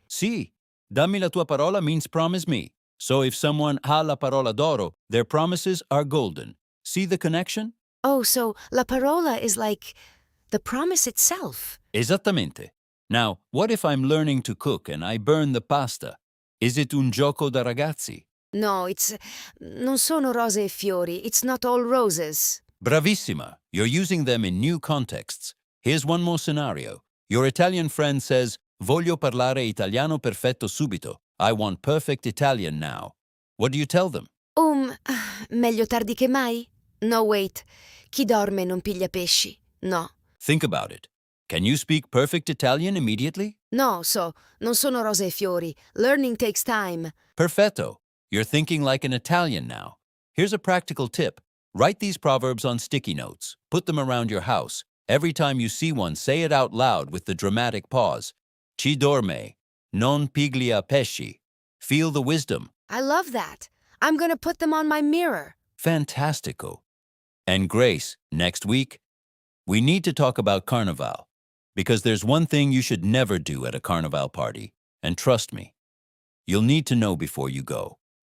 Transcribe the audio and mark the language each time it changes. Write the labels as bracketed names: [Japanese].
[Italian] Sì. Dammi la tua parola [English] means promise me. So if someone [Italian] ha la parola d'oro, [English] their promises are golden. See the connection? Oh, so la parola is like the promise itself. [Italian] Esattamente. [English] Now, what if I'm learning to cook and I burn the pasta? Is it [Italian] un gioco da ragazzi? No, non sono rose e fiori. [English] It's not all roses. [Italian] Bravissima. [English] You're using them in new contexts. Here's one more scenario. Your Italian friend says, [Italian] voglio parlare italiano perfetto subito. [English] I want perfect Italian now. What do you tell them? [Italian] Meglio tardi che mai? [English] No, wait. [Italian] Chi dorme non piglia pesci. [English] No. Think about it. Can you speak perfect Italian immediately? [Italian] No, non sono rose e fiori. [English] Learning takes time. [Italian] Perfetto. [English] You're thinking like an Italian now. Here's a practical tip. Write these proverbs on sticky notes. Put them around your house. Every time you see one, say it out loud with the dramatic pause. [Italian] Chi dorme, non piglia pesci. [English] Feel the wisdom. I love that. I'm gonna put them on my mirror. [Italian] Fantastico. [English] And Grace, next week, we need to talk about Carnival. Because there's one thing you should never do at a Carnival party. And trust me, you'll need to know before you go.